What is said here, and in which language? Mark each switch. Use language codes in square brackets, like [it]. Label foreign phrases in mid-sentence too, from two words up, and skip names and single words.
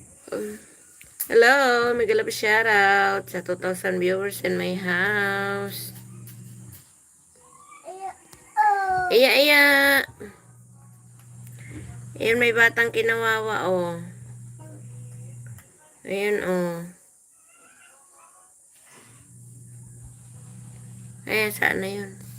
[en] Hello, mega love shout out sa 2,000 viewers in my house. Iya, iya. [tl] Ayan, may batang kinawawa, oh. Ayan, oh. Ayan, saan na yun?